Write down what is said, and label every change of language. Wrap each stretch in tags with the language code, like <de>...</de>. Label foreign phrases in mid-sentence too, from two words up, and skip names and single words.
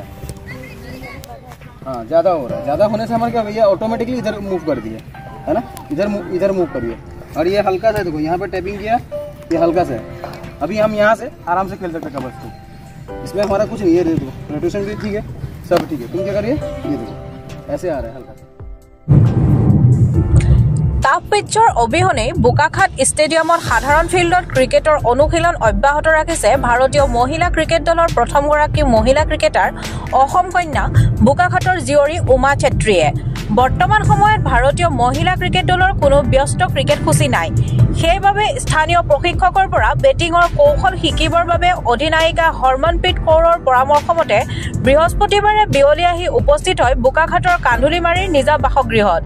<hi>हाँ ज़्यादा हो रहा है, ज़्यादा होने से हमारे क्या भैया ऑटोमेटिकली इधर मूव कर दिए है ना, इधर मूव करिए। और ये हल्का सा देखो यहाँ पर टैपिंग किया, ये हल्का सा है। अभी हम यहाँ से आराम से खेल सकते हैं कबड्डी को, इसमें हमारा कुछ नहीं है। देखो रोटेशन भी ठीक है, सब ठीक है। तुम क्या करिए, ये देखो ऐसे आ रहा है हल्का।</hi> <as>টাফ পিচৰ অবিহনে বোকাখাট ষ্টেডিয়ামত সাধাৰণ ফিল্ডত ক্ৰিকেটৰ অনুশীলন অব্যাহত ৰাখিছে ভাৰতীয় মহিলা ক্ৰিকেট দলৰ প্ৰথমগৰাকী মহিলা ক্ৰিকেটাৰ অসম কন্যা বোকাখাটৰ জীয়ৰী উমা চেত্ৰীয়ে। বৰ্তমান সময়ত ভাৰতীয় মহিলা ক্ৰিকেট দলৰ কোনো ব্যস্ত ক্ৰিকেট সূচী নাই, সেইবাবে স্থানীয় প্ৰশিক্ষকৰ পৰা বেটিঙৰ কৌশল শিকিবৰ বাবে অধিনায়িকা হৰমনপ্ৰীত কৌৰৰ পৰামৰ্শ মতে বৃহস্পতিবাৰে বিয়লি আহি উপস্থিত হয় বোকাখাটৰ কান্ধুলিমাৰীৰ নিজা বাসগৃহত।</as>